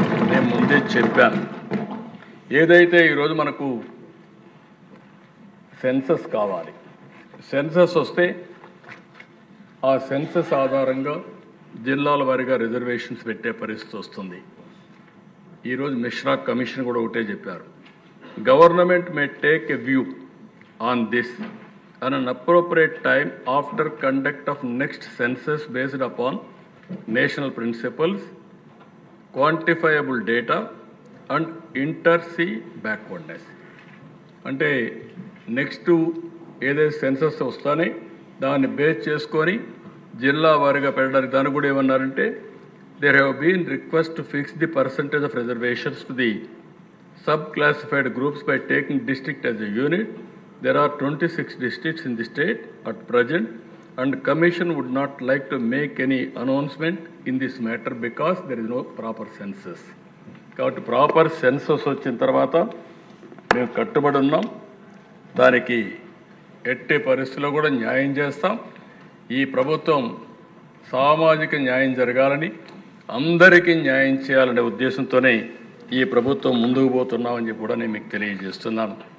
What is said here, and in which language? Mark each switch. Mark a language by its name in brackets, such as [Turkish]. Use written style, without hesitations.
[Telugu] నేను ముందే చెప్పాను, ఏదైతే ఈరోజు మనకు సెన్సస్ కావాలి, సెన్సస్ వస్తే ఆ సెన్సస్ ఆధారంగా జిల్లాల వారీగా రిజర్వేషన్స్ పెట్టే పరిస్థితి వస్తుంది. ఈరోజు మిశ్రా కమిషన్ కూడా ఒకటే చెప్పారు, [English] Government may take a view on this at an appropriate time after conduct of next census based upon national principles, quantifiable data and inter-C backwardness. [Telugu] అంటే నెక్స్ట్ ఏదైతే సెన్సస్ వస్తానే దాన్ని బేస్ చేసుకొని జిల్లా వారీగా పెట్టడానికి దాన్ని కూడా ఏమన్నారంటే, [English] There have been request to fix the percentage of reservations to the sub classified groups by taking district as a unit. There are 26 districts in the state at present, and Commission would not like to make any announcement in this matter because there is no proper census. [Telugu] కాబట్టి proper census వచ్చిన తర్వాత మేము కట్టుబడి ఉన్నాం. దానికి ఎట్టి పరిస్థితుల్లో కూడా న్యాయం చేస్తాం. ఈ ప్రభుత్వం సామాజిక న్యాయం జరగాలని, అందరికీ న్యాయం చేయాలనే ఉద్దేశంతోనే ఈ ప్రభుత్వం ముందుకు పోతున్నామని చెప్పి కూడా నేను మీకు తెలియజేస్తున్నాను.